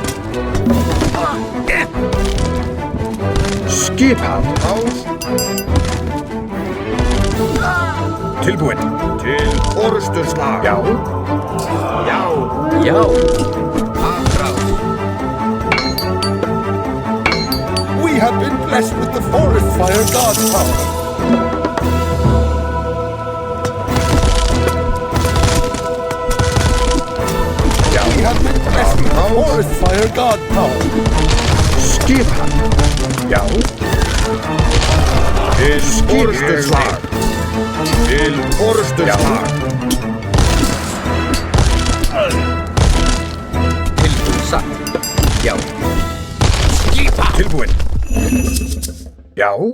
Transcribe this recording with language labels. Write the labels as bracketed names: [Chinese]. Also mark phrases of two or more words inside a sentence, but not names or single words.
[Icelandic] Skipan. Tilbúin, til orrustuslag. Já. Já. Já. Aðrás. [English] have been blessed with the forest fire god's power. We have been blessed with the forest fire god power. [Icelandic] Skipan. Já. Til forystuslag. Til forystuslag. Tilbúin satt. Já. Tilbúin. Já.